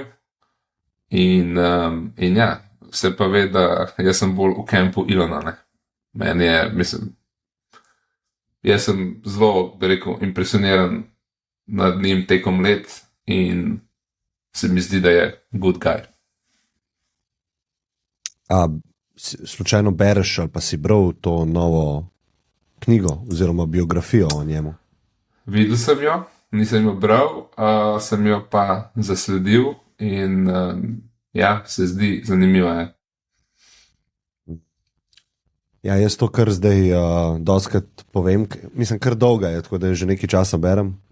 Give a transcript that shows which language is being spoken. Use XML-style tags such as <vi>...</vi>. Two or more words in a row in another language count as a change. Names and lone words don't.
<sl>In ja, se pa ve, da jaz sem bolj v kampu Ilona. Ne. Meni je, mislim, jaz sem zelo, bi rekel, impresioniran nad njim tekom let in se mi zdi, da je</sl> <en>good guy.</en> <sl>A slučajno bereš ali pa si bral to novo knjigo oziroma biografijo o njemu? Videl sem jo, nisem jo bral, sem jo pa zasledil in ja, se zdi zanimiva. Ja, jaz to kar zdaj dostakrat povem, mislim, kar dolga je, tako da že nekaj časa berem.</sl>